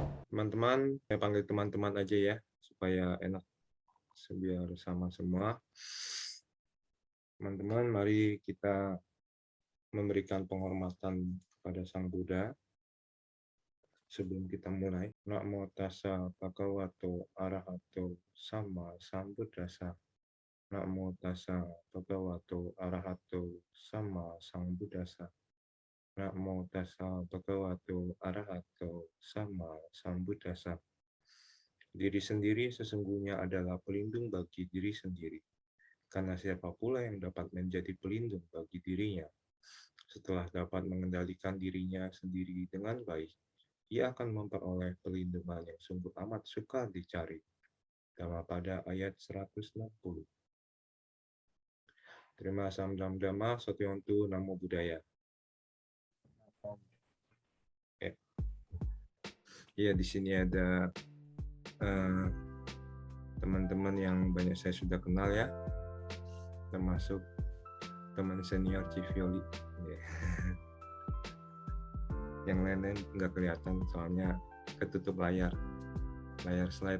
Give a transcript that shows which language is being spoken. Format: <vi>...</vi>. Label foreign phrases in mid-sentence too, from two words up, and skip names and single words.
<id>Teman-teman, saya panggil teman-teman aja ya, supaya enak, biar sama semua. Teman-teman, mari kita memberikan penghormatan kepada Sang Buddha sebelum kita mulai.</id> <pi>Namo tassa bhagavato arahato sama sambuddhassa. Namo tassa bhagavato arahato sama sambuddhassa. Namo tassa bhagavato arahato sama sambuddhassa.</pi> <id>Diri sendiri sesungguhnya adalah pelindung bagi diri sendiri. Karena siapa pula yang dapat menjadi pelindung bagi dirinya, setelah dapat mengendalikan dirinya sendiri dengan baik, ia akan memperoleh perlindungan yang sungguh amat sukar dicari. Dhammapada ayat 160. Terima samdam dhamma satyontu namo buddhaya. Ya, di sini ada teman-teman yang banyak saya sudah kenal ya, termasuk teman senior Civioli. Yang lain-lain nggak kelihatan soalnya ketutup layar slide.</id>